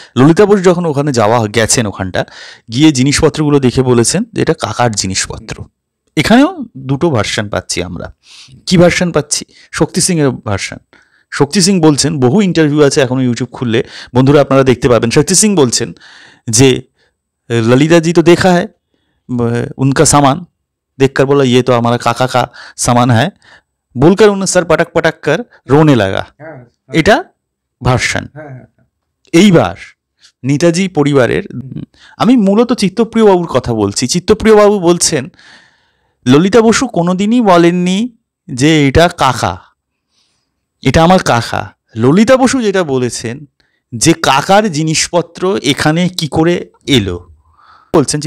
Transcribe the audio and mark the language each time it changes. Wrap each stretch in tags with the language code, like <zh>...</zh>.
<bn>ললিতা বোস যখন ওখানে গেছেন, ওখানটা গিয়ে জিনিসপত্রগুলো দেখে বলেছেন যে এটা কাকার জিনিসপত্র। এখানেও 2টো ভার্সন পাচ্ছি আমরা। কি ভার্সন পাচ্ছি? শক্তি সিংয়ের ভার্সন। শক্তি সিং বলছেন, বহু ইন্টারভিউ আছে এখনো ইউটিউব খুললে বন্ধুরা আপনারা দেখতে পাবেন। শক্তি সিং বলছেন যে</bn> <hi>ललिता जी तो देखा है उनका सामान, देखकर बोला ये तो हमारा काका का सामान है, बोलकर उन्हें सर पटक पटक कर रोने लगा।</hi> <bn>এটা ভার্সন। এইবার নেতাজি পরিবারের, আমি মূলত চিত্তপ্রিয় বাবুর কথা বলছি। চিত্তপ্রিয় বাবু বলছেন ললিতা বসু কোনোদিনই বলেননি যে এটা কাকা, এটা আমার কাকা। ললিতা বসু যেটা বলেছেন যে কাকার জিনিসপত্র এখানে কি করে এলো বলছেন।</bn>